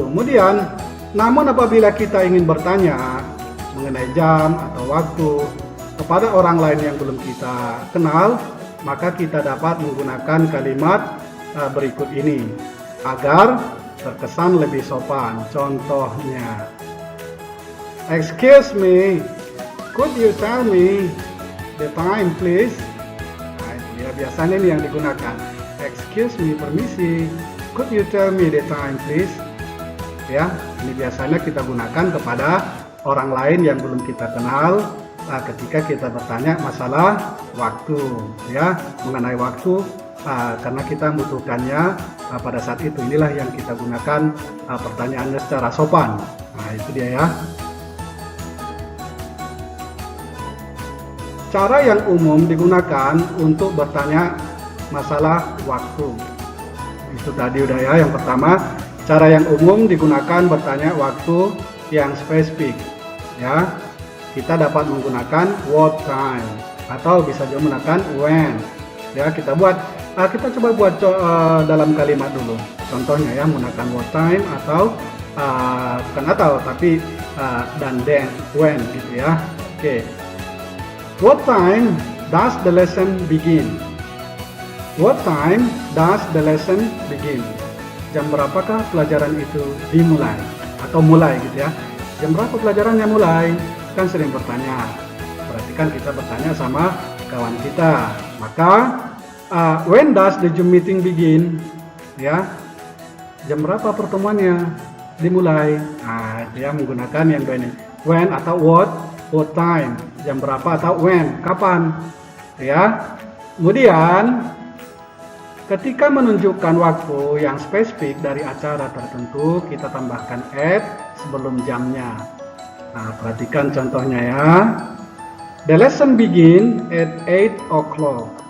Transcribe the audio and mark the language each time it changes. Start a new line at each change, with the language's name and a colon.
Indonesian: Kemudian, namun apabila kita ingin bertanya mengenai jam atau waktu kepada orang lain yang belum kita kenal, maka kita dapat menggunakan kalimat berikut ini agar terkesan lebih sopan. Contohnya,
English: excuse me, could you tell me the time please?
Indonesian: Nah, ya, biasanya ini yang digunakan.
English: Excuse me,
Indonesian: permisi,
English: could you tell me the time please?
Indonesian: Ya, ini biasanya kita gunakan kepada orang lain yang belum kita kenal ketika kita bertanya masalah waktu, ya, mengenai waktu karena kita membutuhkannya pada saat itu. Inilah yang kita gunakan pertanyaannya secara sopan. Nah, itu dia ya. Cara yang umum digunakan untuk bertanya masalah waktu. Itu tadi udah ya, yang pertama. Cara yang umum digunakan bertanya waktu yang spesifik. Ya, kita dapat menggunakan
English: what time
Indonesian: atau bisa juga menggunakan when. Ya, kita coba buat dalam kalimat dulu. Contohnya ya, menggunakan what time atau bukan atau tapi dan then, when gitu ya. Oke.
English: What time does the lesson begin? What time does the lesson begin?
Indonesian: Jam berapakah pelajaran itu dimulai atau mulai gitu ya? Jam berapa pelajarannya mulai? Kan sering bertanya. Perhatikan kita bertanya sama kawan kita. Maka
English: when does the Zoom meeting begin?
Indonesian: Ya, jam berapa pertemuannya dimulai? Nah, dia menggunakan yang dua ini. When atau
English: what time?
Indonesian: Jam berapa atau when? Kapan? Ya. Kemudian ketika menunjukkan waktu yang spesifik dari acara tertentu, kita tambahkan at sebelum jamnya. Nah, perhatikan contohnya ya.
English: The lesson begin at 8 o'clock.